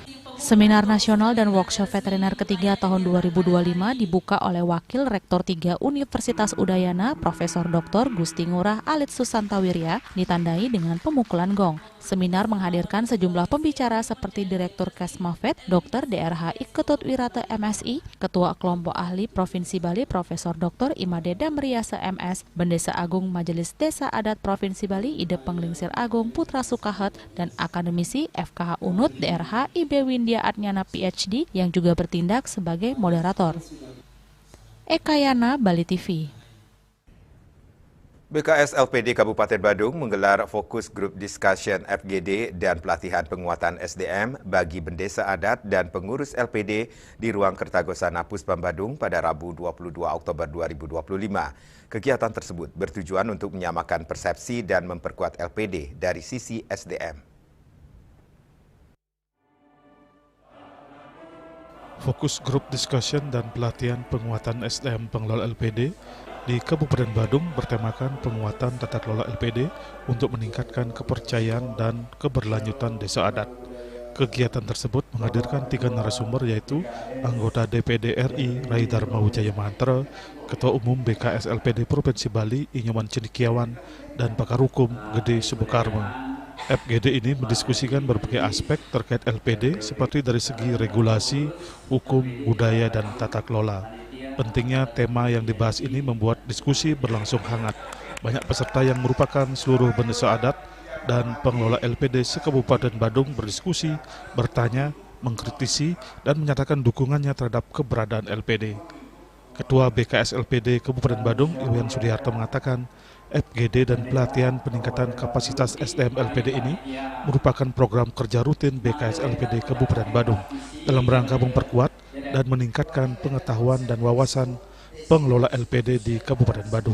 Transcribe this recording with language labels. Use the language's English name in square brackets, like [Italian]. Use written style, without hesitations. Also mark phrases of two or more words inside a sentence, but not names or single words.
[Indonesian] Seminar nasional dan workshop veteriner ketiga tahun 2025 dibuka oleh Wakil Rektor 3 Universitas Udayana, Profesor Dr. Gusti Ngurah Alit Susantawirya, ditandai dengan pemukulan gong. Seminar menghadirkan sejumlah pembicara seperti Direktur Kesmafet, Dr. DRH Iketut Wirata MSI, Ketua Kelompok Ahli Provinsi Bali Profesor Dr. Imade Damriasa MS, Bendesa Agung Majelis Desa Adat Provinsi Bali Ide Penglingsir Agung Putra Sukahet, dan akademisi FKH Unut DRH IB Windia Adnyana PhD yang juga bertindak sebagai moderator. Eka Yana, Bali TV. BKS LPD Kabupaten Badung menggelar fokus [English] group discussion [Indonesian] FGD dan pelatihan penguatan SDM bagi bendesa adat dan pengurus LPD di ruang Kertagosana Puspam Badung pada Rabu 22 Oktober 2025. Kegiatan tersebut bertujuan untuk menyamakan persepsi dan memperkuat LPD dari sisi SDM. Fokus [English] grup discussion [Indonesian] dan pelatihan penguatan SDM pengelola LPD di Kabupaten Badung bertemakan penguatan tata kelola LPD untuk meningkatkan kepercayaan dan keberlanjutan desa adat. Kegiatan tersebut menghadirkan 3 narasumber yaitu anggota DPD RI Rai Dharma Wijaya Mahantra, Ketua Umum BKS LPD Provinsi Bali Inyoman Cendekiawan, dan pakar hukum Gede Subokarma. FGD ini mendiskusikan berbagai aspek terkait LPD seperti dari segi regulasi, hukum, budaya, dan tata kelola. Pentingnya tema yang dibahas ini membuat diskusi berlangsung hangat. Banyak peserta yang merupakan seluruh bendesa adat dan pengelola LPD se-Kabupaten Badung berdiskusi, bertanya, mengkritisi, dan menyatakan dukungannya terhadap keberadaan LPD. Ketua BKS LPD Kabupaten Badung, Iwan Sudiharto mengatakan, FGD dan pelatihan peningkatan kapasitas SDM LPD ini merupakan program kerja rutin BKS LPD Kabupaten Badung dalam rangka memperkuat dan meningkatkan pengetahuan dan wawasan pengelola LPD di Kabupaten Badung.